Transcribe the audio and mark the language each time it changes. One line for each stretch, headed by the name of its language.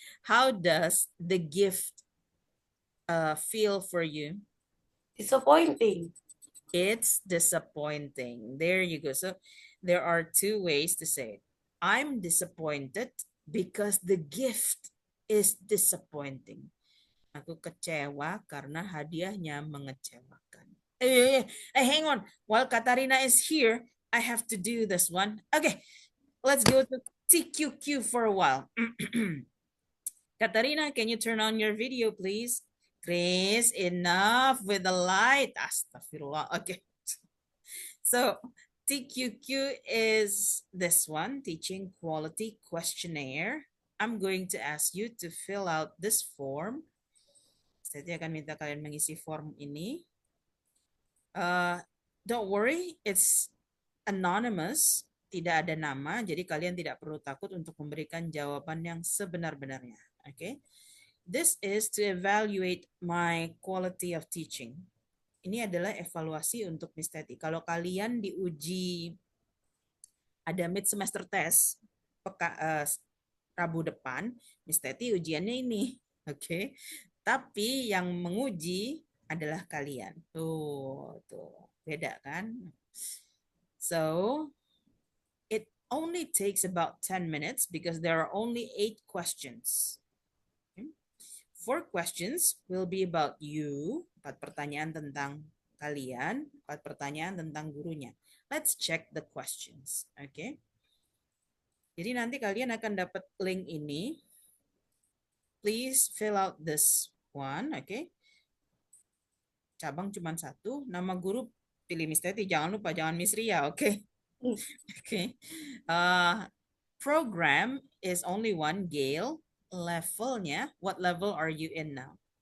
English: How does the gift feel for you? Disappointing. It's disappointing. There you go. So there are two ways to say it. I'm disappointed because the gift is disappointing.
Indonesian: Aku kecewa karena hadiahnya mengecewakan.
English: Hang on. While Katarina is here, I have to do this one. Okay, let's go to TQQ for a while. Katarina, can you turn on your video, please? Chris, enough with the light. Astaghfirullah. Okay. So TQQ is this one, Teaching Quality Questionnaire. I'm going to ask you to fill out this form.
Indonesian: Saya akan minta kalian mengisi form ini.
English: Don't worry, it's anonymous,
Indonesian: tidak ada nama, jadi kalian tidak perlu takut untuk memberikan jawaban yang sebenar-benarnya. Okay?
English: This is to evaluate my quality of teaching.
Indonesian: Ini adalah evaluasi untuk Miss Teti. Kalau kalian diuji ada mid semester test Rabu depan, Miss Teti ujiannya ini. Oke. Tapi yang menguji adalah kalian. Tuh. Beda kan?
English: So, it only takes about 10 minutes because there are only 8 questions. 4 questions will be about you.
Indonesian: 4 pertanyaan tentang kalian, 4 pertanyaan tentang gurunya.
English: Let's check the questions. Okay.
Indonesian: Jadi nanti kalian akan dapat link ini.
English: Please fill out this one.
Indonesian: Okay. Cabang cuma 1. Nama guru pilih Miss Teti. Jangan lupa, jangan Miss Ria.
English: Okay. Okay. Program is only 1, Gail. Levelnya, what level are you in now?